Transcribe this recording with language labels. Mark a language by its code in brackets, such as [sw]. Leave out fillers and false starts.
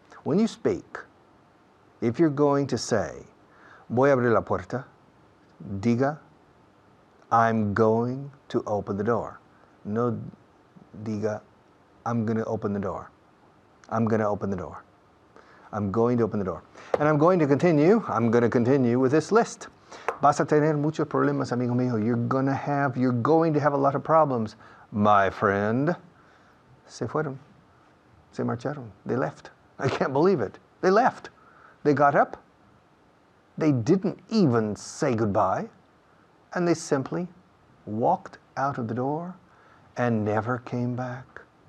[en] When you speak, if you're going to say, voy a abrir la puerta, diga, I'm going to open the door. No diga, I'm going to open the door. I'm going to open the door. I'm going to open the door. And I'm going to continue with this list. [es] Vas a tener muchos problemas, amigo mío. [en] You're going to have a lot of problems. My friend, se fueron. Se marcharon. They left. I can't believe it. They left. They got up. They didn't even say goodbye. And they simply walked out of the door and never came back.